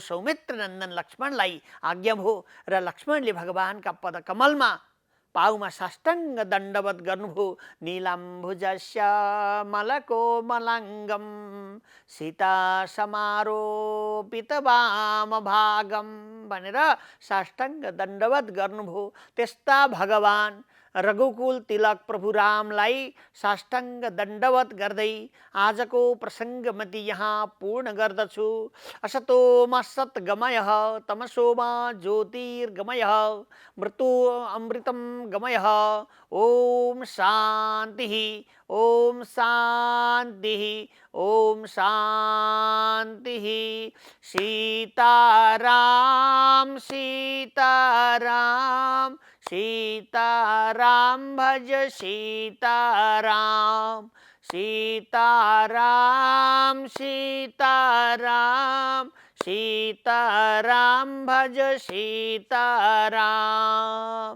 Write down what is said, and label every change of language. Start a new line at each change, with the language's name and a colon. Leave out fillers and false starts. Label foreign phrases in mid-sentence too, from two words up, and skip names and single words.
Nepali: सौमित्र नन्दन लक्ष्मणलाई आज्ञा भो र लक्ष्मणले भगवानका पद कमलमा पाउमा साष्टाङ्ग दण्डवत गर्नुभयो।
Sanskrit: नीलाम्बुजस्य मलकोमलाङ्गम सीता समारोपित वामभागम
Nepali: भनेर साष्टाङ्ग दण्डवत गर्नुभयो। त्यस्ता भगवान रघुकुल तिलक प्रभु रामलाई साष्टाङ्ग दण्डवत गर्दै आजको प्रसङ्ग म यहाँ पूर्ण गर्दछु।
Sanskrit: असतोमा सत्गमयः तमसोमा ज्योतिर्गमयः मृत्यु अमृतं गमयः। ओम शान्तिः ओम शान्तिः ओम शान्तिः। सीताराम सीताराम सीताराम भज सीताराम सीताराम सीताराम सीताराम भज सीताराम।